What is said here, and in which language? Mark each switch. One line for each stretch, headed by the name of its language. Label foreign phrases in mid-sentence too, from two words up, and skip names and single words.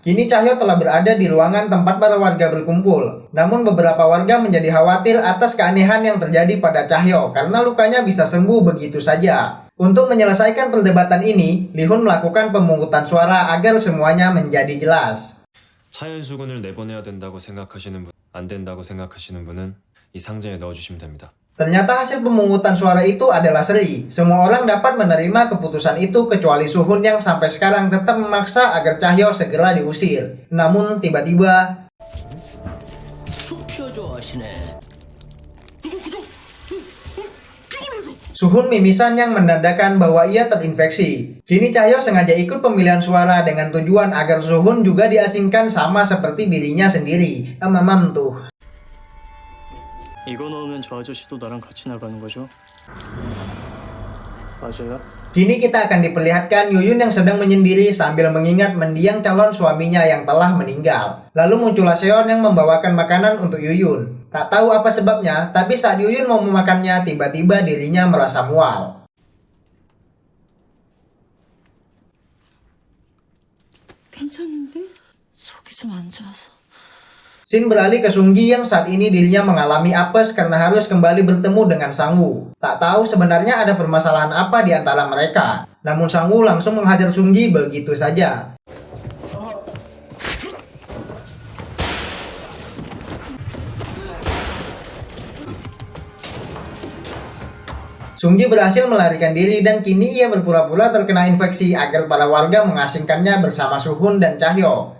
Indonesian: Kini Chahyo telah berada di ruangan tempat para warga berkumpul. Namun beberapa warga menjadi khawatir atas keanehan yang terjadi pada Chahyo karena lukanya bisa sembuh begitu saja. Untuk menyelesaikan perdebatan ini, Li-hun melakukan pemungutan suara agar semuanya menjadi jelas.
Korean: 차연수군을 내보내야 된다고 생각하시는 분, 안 된다고 생각하시는 분은 이 상자에 넣어주시면 됩니다.
Indonesian: Ternyata hasil pemungutan suara itu adalah seri. Semua orang dapat menerima keputusan itu kecuali Suhun yang sampai sekarang tetap memaksa agar Chahyo segera diusir. Namun tiba-tiba Suhun mimisan yang menandakan bahwa ia terinfeksi. Kini Chahyo sengaja ikut pemilihan suara dengan tujuan agar Suhun juga diasingkan sama seperti dirinya sendiri. Mamam tuh.
Korean: 이거 넣으면 저 아저씨도 나랑 같이 나가는 거죠? 맞아요?
Indonesian: Kini kita akan diperlihatkan Yuyun yang sedang menyendiri sambil mengingat mendiang calon suaminya yang telah meninggal. Lalu muncullah Seon yang membawakan makanan untuk Yuyun. Tak tahu apa sebabnya, tapi saat Yuyun mau memakannya, tiba-tiba dirinya merasa mual.
Korean: 괜찮은데? 속이 좀 안 좋아서.
Indonesian: Shin beralih ke Sunggi yang saat ini dirinya mengalami apes karena harus kembali bertemu dengan Sang-woo. Tak tahu sebenarnya ada permasalahan apa di antara mereka. Namun Sang-woo langsung menghajar Sunggi begitu saja. Sunggi berhasil melarikan diri dan kini ia berpura-pura terkena infeksi agar para warga mengasingkannya bersama Suhun dan Chahyo.